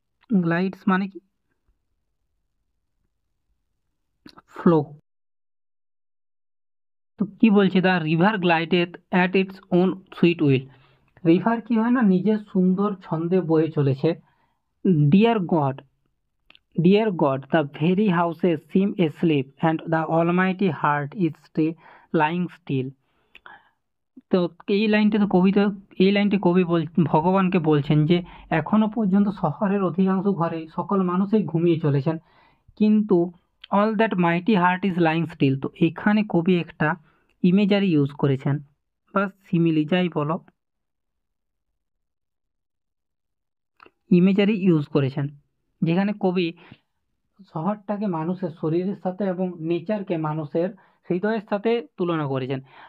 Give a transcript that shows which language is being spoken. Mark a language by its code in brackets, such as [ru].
[bn] Glides মানে কি? [en] Flow. [bn] তো কি বলছে? [en] The river glideth at its own sweet will. [bn] River কি হয় না, নিজের সুন্দর ছন্দে বয়ে চলেছে। [en] Dear God, the very houses seem asleep and the almighty heart is lying still. [bn] তো এই লাইনটি কবি ভগবানকে বলছেন যে এখনো পর্যন্ত শহরের অধিকাংশ ঘরে সকল মানুষই ঘুমিয়ে চলেছেন, কিন্তু [en] All that mighty heart is lying still. [bn] তো এখানে কবি একটা ইমেজারি ইউজ করেছেন বা সিমিলি যাই বলো, ইমেজারি ইউজ করেছেন, যেখানে কবি শহরটাকে মানুষের শরীরের সাথে এবং নেচারকে মানুষের হৃদয়ের সাথে তুলনা করেছেন।